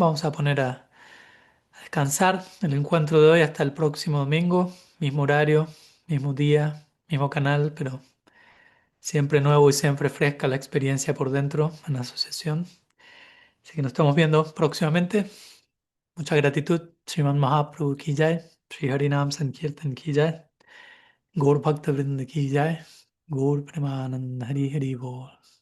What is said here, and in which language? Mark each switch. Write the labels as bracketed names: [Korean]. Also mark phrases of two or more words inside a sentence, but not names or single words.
[Spanish] Vamos a poner a descansar el encuentro de hoy hasta el próximo domingo, mismo horario, mismo día, mismo canal, pero siempre nuevo y siempre fresca la experiencia por dentro en la asociación. Así que nos estamos viendo próximamente. Mucha gratitud. [Bangla] শ্রীমন্ মহাপ্রভু কি জয়। শ্রী হরিনাম সংকীর্তন কি জয়. গৌর ভক্তবৃন্দ কি জয়। গৌর প্রেমানন্দ হরি হরি বোল.